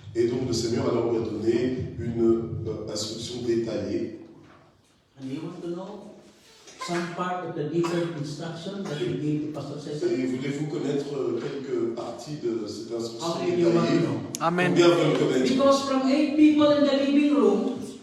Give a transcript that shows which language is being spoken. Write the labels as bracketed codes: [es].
[fr] Et donc le Seigneur alors lui a donné une instruction détaillée. [en] And you want to know some part of the detailed instruction that he gave to Pastor Cesar? [fr] Et voulez-vous connaître quelques parties de cette instruction [en] How many you want to [fr] détaillée? [en] know? Amen. [fr] Combien veulent le connaître? [en] Because from 8 people in the living room,